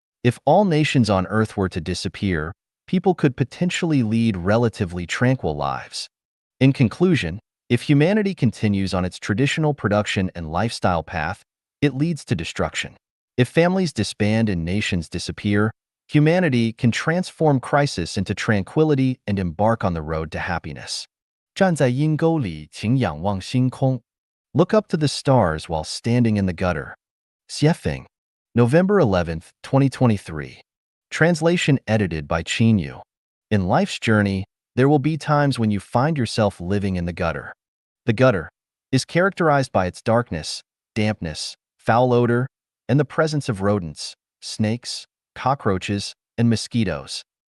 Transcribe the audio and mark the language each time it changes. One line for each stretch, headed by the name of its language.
English: If all nations on Earth were to disappear, people could potentially lead relatively tranquil lives. In conclusion, if humanity continues on its traditional production and lifestyle path, it leads to destruction. If families disband and nations disappear, Humanity can transform crisis into tranquility and embark on the road to happiness.
Chinese: 站在阴沟里，请仰望星空。
English: Look up to the stars while standing in the gutter. Xiefeng, November 11th, 2023. Translation edited by Qin Yu. In life's journey, there will be times when you find yourself living in the gutter. The gutter is characterized by its darkness, dampness, foul odor, and the presence of rodents, snakes, cockroaches, and mosquitoes.